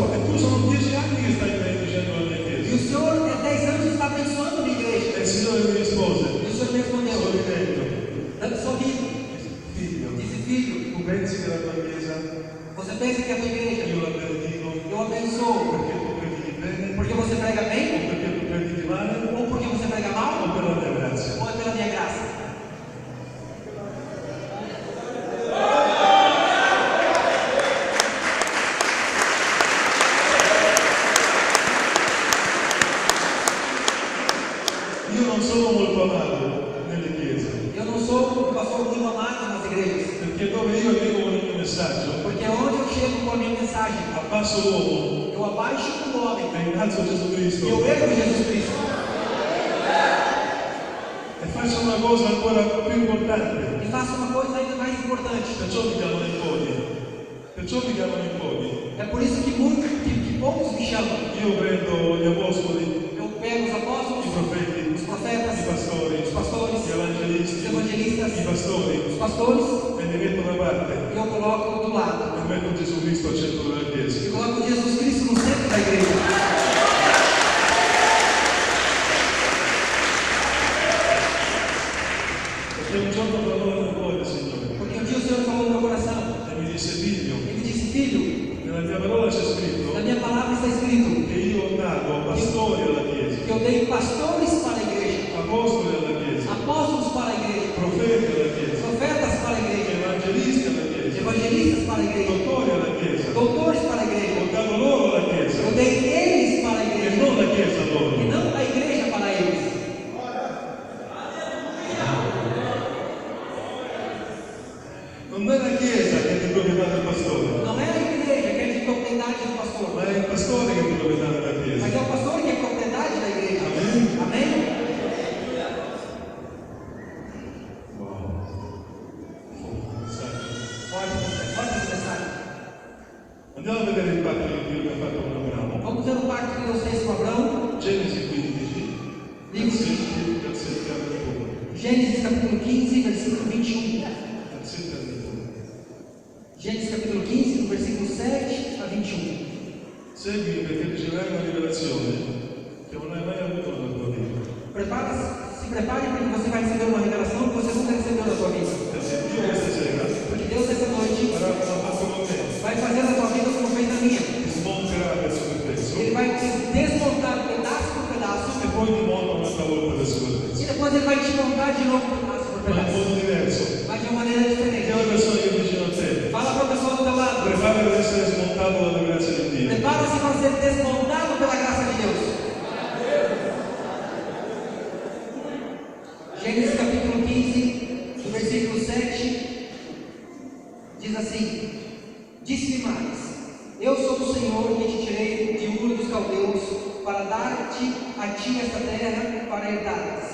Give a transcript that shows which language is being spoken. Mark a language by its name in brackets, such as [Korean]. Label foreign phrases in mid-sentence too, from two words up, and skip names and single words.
[Italian] E tu sono 10 anni che stai benedicendo la mia [Portuguese] E o [Italian] chiesa. [Portuguese] Senhor, é 10 anos que está abençoando a minha igreja. [Italian] E il Signore mi rispose, [Portuguese] E o Senhor me respondeu, [Italian] sorridendo, [Portuguese] sorrindo, [Italian] figlio, [Portuguese] disse, filho, [Italian] tu pensi che la tua chiesa [Portuguese] você pensa que a tua igreja, [Italian] io la benedico [Portuguese] eu abençoo [Italian] perché tu predichi bene, [Portuguese] porque você prega o bem, [Italian] perché tu predichi male, [Portuguese] ou porque você prega o mal, [Italian] per la mia grazia? [Portuguese] ou é pela minha graça? [Italian] Io non sono molto amato nelle chiese, [Portuguese] Eu não sou um pastor muito amado nas igrejas, [Italian] perché dove io arrivo con il mio messaggio, messaggio, [Portuguese] Porque onde eu chego com a minha mensagem, [Italian] abbasso l'uomo [Portuguese] eu abaixo o homem [Italian] e innalzo Gesù e Cristo [Portuguese] eu ergo Jesus Cristo. [Italian] e faccio una cosa ancora più importante. [Portuguese] E faço uma coisa ainda mais importante. [Italian] Perciò mi chiamano in pochi. Perciò mi chiamano in pochi. [Portuguese] É por isso que poucos me chamam. [Italian] Io prendo gli apostoli, [Portuguese] Eu pego os [Italian] i [Portuguese] apóstolos, [Italian] profeti, [Portuguese] os profetas, [Italian] i pastori, [Portuguese] os pastores, [Italian] gli evangelisti, [Portuguese] os evangelistas, [Italian] i pastori [Portuguese] os pastores, [Italian] e li metto da parte [Portuguese] e eu coloco do lado. [Italian] e metto Gesù Cristo al centro della [Portuguese] E [Italian] Chiesa. [Portuguese] coloco Jesus Cristo no centro da igreja. [Italian] Perché un giorno parlò nel cuore, Signore, [Portuguese] Porque um dia o Senhor falou no meu coração. [Italian] e mi disse, figlio, [Portuguese] Ele me disse, filho, [Italian] nella mia parola c'è scritto [Portuguese] na minha palavra está escrito [Italian] che io ho dato pastori alla Chiesa, [Portuguese] que eu dei pastores para a igreja, [Italian] apostoli alla Chiesa, [Portuguese] apóstolos para a igreja, [Italian] profeti alla Chiesa, [Portuguese] profetas para a igreja, [Italian] evangelisti alla Chiesa, [Portuguese] evangelistas para a igreja, [Italian] dottori alla Chiesa. [Portuguese] doutores para a igreja. [Italian] Ho dato loro alla Chiesa [Portuguese] Eu dei eles para a e igreja [Italian] non la Chiesa a [Portuguese] e [Italian] loro. [Portuguese] não a igreja para eles. [Italian] Non è la Chiesa che è di proprietà del pastore, [Portuguese] Não é a igreja que é de propriedade do pastor, [Italian] ma è il pastore che è di proprietà della [Portuguese] mas [Italian] Chiesa. [Portuguese] é o pastor que é propriedade da igreja. Amém? Amém? Wow. Forte essa mensagem. [Italian] Andiamo a vedere il patto che Dio ha fatto con Abramo. [Portuguese] Vamos ver o pacto que Deus fez com Abraão. [Italian] Genesi 15, versetti al 21. [Portuguese] Gênesis capítulo 15, versículo 21. [Italian] Versetti al 21. [Portuguese] Gênesis capítulo 15, do versículo 7 a 21. [Italian] Segui perché riceverai una rivelazione che non hai mai avuto nella tua vita. [Portuguese] Se prepare porque você vai receber uma revelação que você nunca recebeu na sua vida. [Italian] Perché Dio questa sera [Portuguese] Porque Deus essa noite [Italian] farà come ha fatto con me, [Portuguese] vai fazer na tua vida como fez na minha. [Italian] ti smonterà pezzo per pezzo [Portuguese] Ele vai te desmontar pedaço por pedaço [Italian] e poi ti monta un'altra volta pezzo per [Portuguese] e [Italian] pezzo. [Portuguese] depois ele vai te montar de novo pedaço por [Italian] Ma in [Portuguese] pedaço. [Italian] modo diverso. [Portuguese] Mas de uma maneira diferente. [Italian] Che è una persona che è vicino a te. [Portuguese] Fala para a pessoa do teu lado. [Italian] Prepara per essere smontato dalla grazia di Dio. [Portuguese] Prepara-se para ser desmontado pela graça de Deus. Gênesis capítulo 15, do versículo 7, diz assim: Disse-me mais: Eu sou o Senhor que te tirei de Ur dos Caldeus para dar-te a ti esta terra para herdares.